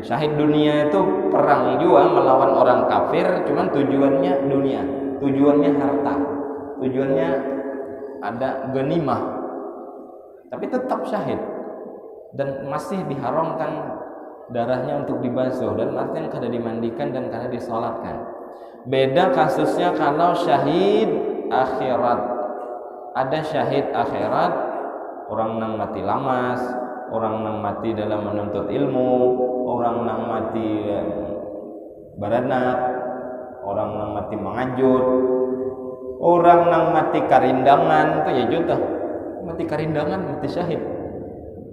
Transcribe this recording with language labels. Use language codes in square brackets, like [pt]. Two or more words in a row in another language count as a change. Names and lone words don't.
[id] Syahid dunia itu perang juga melawan orang kafir, cuman tujuannya dunia, tujuannya harta, tujuannya ada ghanimah, tapi tetap syahid dan masih diharamkan darahnya untuk dibasuh, dan artinya kada dimandikan dan kada disolatkan. Beda kasusnya kalau syahid akhirat. [bjn] Ada syahid akhirat, orang yang mati lamas, orang yang mati dalam menuntut ilmu, orang yang mati baranak, orang yang mati mengajut, orang yang mati karindangan. Itu ya juta mati karindangan, mati syahid.